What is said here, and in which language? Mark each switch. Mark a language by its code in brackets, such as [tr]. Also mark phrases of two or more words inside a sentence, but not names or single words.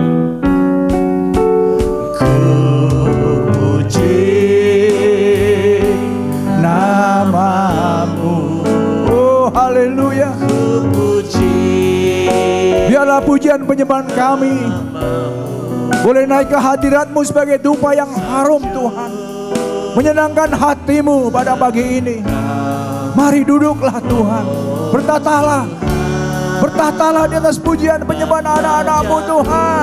[id] Ku puji nama-Mu. Oh haleluya. Ku puji. Biarlah pujian penyembahan kami boleh naik ke hadirat-Mu sebagai dupa yang harum Tuhan, menyenangkan hati-Mu pada pagi ini. Mari duduklah Tuhan, bertatalah di atas pujian penyembahan anak-anak-Mu Tuhan.